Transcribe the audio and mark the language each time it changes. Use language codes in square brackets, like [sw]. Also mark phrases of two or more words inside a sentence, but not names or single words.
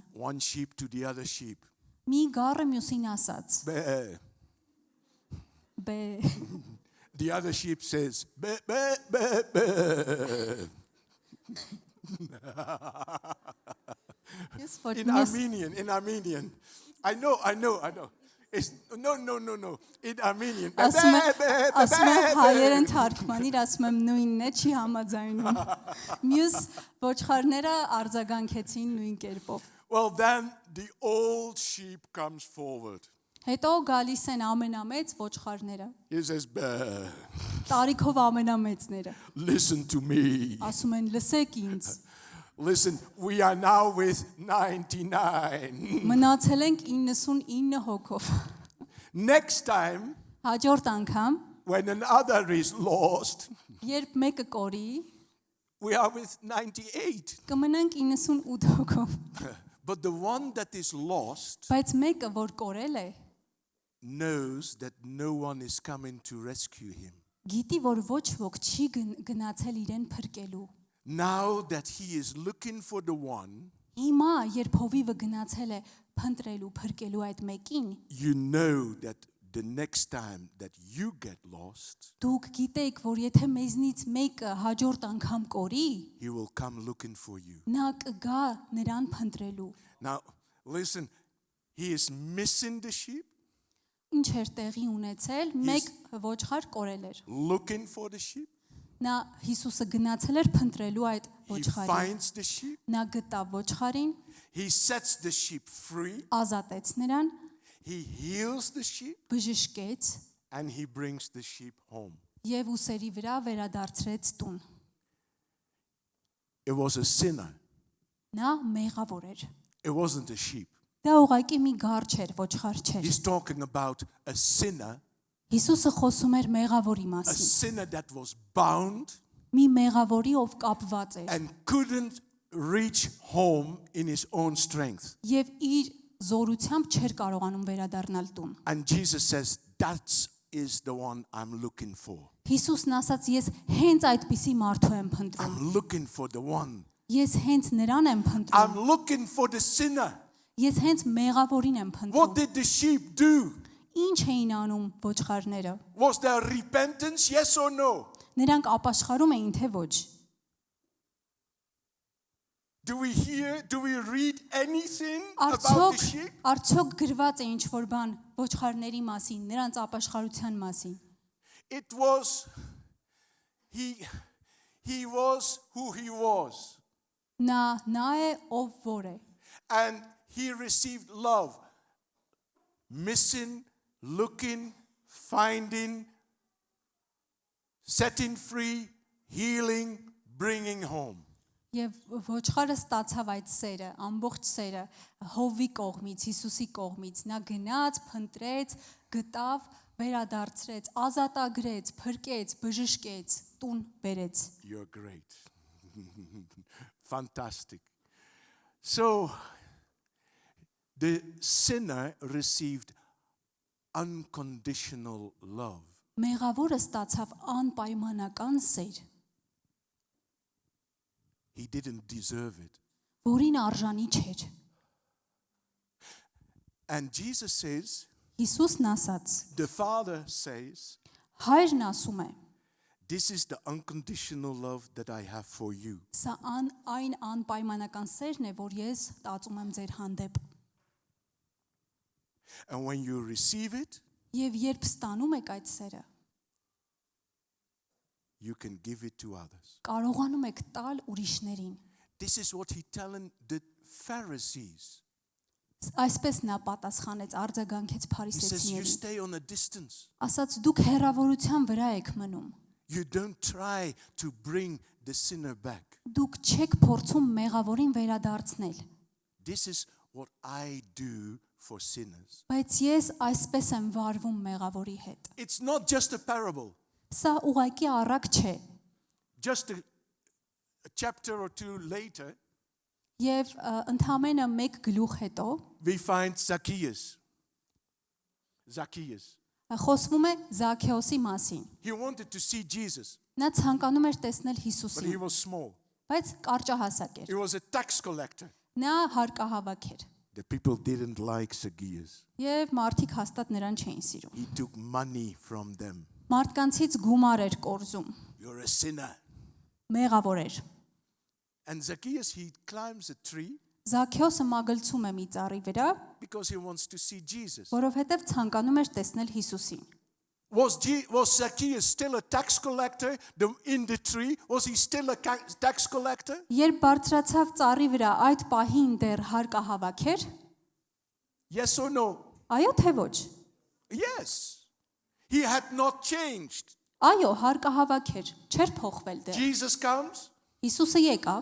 [en] One sheep to the other sheep. [hy] Մի գառը մյուսին ասաց. [en] Bah. [hy] Բե [en] The other sheep says, bah, bah, bah, bah. [hy] Ես որ [en] In Armenian. I know. It's, no. In Armenian. [hy] ասում եմ հայերեն թարգմանիր, ասում եմ նույնն է, չի համաձայնում։ Մյուս ոչխարները արձագանքեցին նույն կերպով։ [en] Well, then the old sheep comes forward. [hy] Հետո գալիս են ամենամեծ ոչխարները, [en] He says, bah, [hy] տարիքով ամենամեծները։ [en] listen to me. [hy] Ասում են լսեք ինձ։ [en] Listen, we are now with 99. [hy] Մնացել ենք 99 հոգով։ [en] Next time, [hy] Հաջորդ անգամ, [en] when another is lost, [hy] երբ մեկը կորի, [en] we are with 98. [hy] կմնանք 98 հոգով։ [en] But the one that is lost [hy] Բայց մեկը, որ կորել է, [en] knows that no one is coming to rescue him. [hy] գիտի, որ ոչ ոք չի գնացել իրեն փրկելու։ [en] Now that he is looking for the one, [hy] Հիմա, երբ հովիվը գնացել է փնտրելու, փրկելու այդ մեկին, [en] you know that the next time that you get lost, [hy] դուք գիտեք, որ եթե մեզնից մեկը հաջորդ անգամ կորի, [en] he will come looking for you. [hy] նա կգա նրան փնտրելու։ [en] Now, listen, he is missing the sheep, [hy] Ինչ էր տեղի ունեցել, մեկ ոչխար կորել էր։ [en] looking for the sheep. [hy] Նա Հիսուսը գնացել էր փնտրելու այդ [en] He [hy] ոչխարին։ [en] finds the sheep. [hy] Նա գտավ ոչխարին, [en] He sets the sheep free. [hy] ազատեց նրան, [en] He heals the sheep. [hy] բժշկեց [en] And he brings the sheep home. [hy] եւ ուսերի վրա վերադարձրեց տուն։ [en] It was a sinner. [hy] Նա մեղավոր էր։ [en] It wasn't a sheep. [hy] Դա ուղղակի մի գառ չէր, ոչխար չէր։ [en] He's talking about a sinner, [hy] Հիսուսը խոսում էր մեղավորի [en] a [hy] մասին։ [en] sinner that was bound [hy] Մի մեղավորի, ով կապված էր [en] and couldn't reach home in his own strength. [hy] եւ իր զորությամբ չէր կարողանում վերադառնալ տուն։ [en] And Jesus says, that is the one I'm looking for. [hy] Հիսուսն ասաց, ես հենց այդպիսի մարդու եմ փնտրում։ [en] I'm looking for the one. [hy] Ես հենց նրան եմ փնտրում։ [en] I'm looking for the sinner. [hy] Ես hենց մեղավորին եմ [en] What [hy] փնտրում։ [en] did the sheep do? [hy] Ինչ էին անում ոչխարները։ [en] Was there repentance? Yes or no? [hy] Նրանք ապաշխարում էին թե ոչ։ [en] Do we read anything about the sheep? [hy] Արդյոք գրված է ինչ որ բան ոչխարների մասին, նրանց ապաշխարության մասին։ [en] It was, he was who he was. [hy] Նա է ով որ է։ [en] And he received love. Missing, looking, finding, setting free, healing, bringing home. [hy] Եվ ոչխարը ստացավ այդ սերը, ամբողջ սերը Հովի կողմից, Հիսուսի կողմից։ Նա գնաց, փնտրեց, գտավ, վերադարձրեց, ազատագրեց, փրկեց, բժշկեց, տուն բերեց։ [en] You're great. Fantastic. So, the sinner received unconditional love. [hy] Մեղավորը ստացավ անպայմանական սեր, [en] He didn't deserve it. [hy] որին արժանի չէր։ [en] And Jesus says, [hy] Հիսուսն ասաց, [en] the Father says, [hy] Հայրն ասում է, [en] this is the unconditional love that I have for you. [hy] սա այն անպայմանական սերն է, որ ես տածում եմ ձեր հանդեպ։ [en] And when you receive it, [hy] Եվ երբ ստանում եք այդ սերը, [en] you can give it to others. [hy] կարողանում եք տալ ուրիշներին։ [en] This is what he telling the Pharisees. [hy] Այսպես նա պատասխանեց, արձագանքեց [en] He says, you [hy] փարիսեցիներին։ [en] stay on a distance. [hy] Ասաց դուք հեռավորության վրա եք մնում։ [en] You don't try to bring the sinner back. [hy] Դուք չեք փորձում մեղավորին վերադարձնել։ [en] This is what I do for sinners. [hy] Բայց ես այսպես եմ վարվում մեղավորի հետ։ [en] It's not just a parable. [hy] Սա ուղղակի առակ չէ։ [en] Just a chapter or two later, [hy] Եվ ընդամենը մեկ գլուխ հետո [en] we find Zacchaeus. Zacchaeus. [hy] խոսվում է Զաքեոսի մասին։ [en] He wanted to see Jesus, [hy] Նա ցանկանում էր տեսնել [en] but he [hy] Հիսուսին, [en] was small. [hy] բայց կարճահասակ էր։ [en] He was a tax collector. [hy] Նա հարկահավաք էր։ [en] The people didn't like Zacchaeus. [hy] Եվ մարդիկ հաստատ նրան չէին սիրում։ [en] He took money from them. [hy] Մարդկանցից գումար էր կորզում, [en] You're a sinner. [hy] մեղավոր էր։ [en] And Zacchaeus, he climbs a tree [hy] Զաքեոսը մագլցում է մի ծառի վրա, [en] because he wants to see Jesus. [hy] որովհետև ցանկանում էր տեսնել Հիսուսին։ [en] Was Zacchaeus still a tax collector in the tree? Was he still a tax collector? [hy] Երբ բարձրացավ ծառի վրա, այդ պահին դեռ հարկահավաք էր։ [en] Yes or no? [hy] Այո թե ոչ։ [en] Yes. He had not changed. [hy] Այո, հարկահավաք էր, չէր փոխվել դեռ։ [en] Jesus comes [hy] Հիսուսը եկավ,